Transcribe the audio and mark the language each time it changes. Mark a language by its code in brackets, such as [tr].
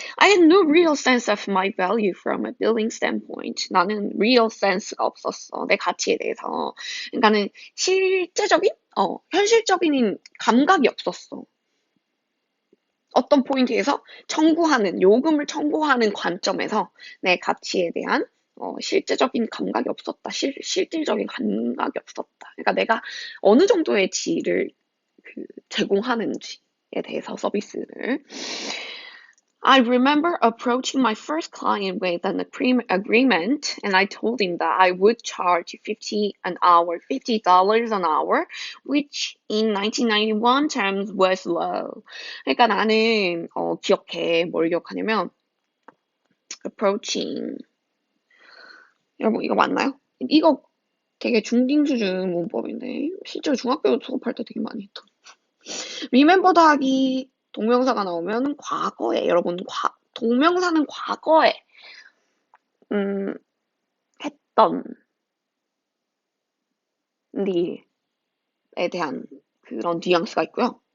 [en] I had no real sense of my value from a billing standpoint. [ko] 나는 [en] real sense [ko] 가 없었어. 내 가치에 대해서. 그러니까는 실제적인, 현실적인 감각이 없었어. 어떤 포인트에서 요금을 청구하는 관점에서 내 가치에 대한 실제적인 감각이 없었다. 실질적인 감각이 없었다. 그러니까 내가 어느 정도의 질을 제공하는지에 대해서 서비스를. [en] I remember approaching my first client with an agreement, and I told him that I would charge $50 an hour, which in 1991 terms was low. [ko] 그러니까 나는 기억해. 뭘 기억하냐면 approaching. 여러분 이거 맞나요? 이거 되게 중딩 수준 문법인데 실제로 중학교 수업할 때 되게 많이 했던. remember 더하기 동명사가 나오면 과거에 여러분 동명사는 과거에 했던 일에 대한 그런 뉘앙스가 있고요.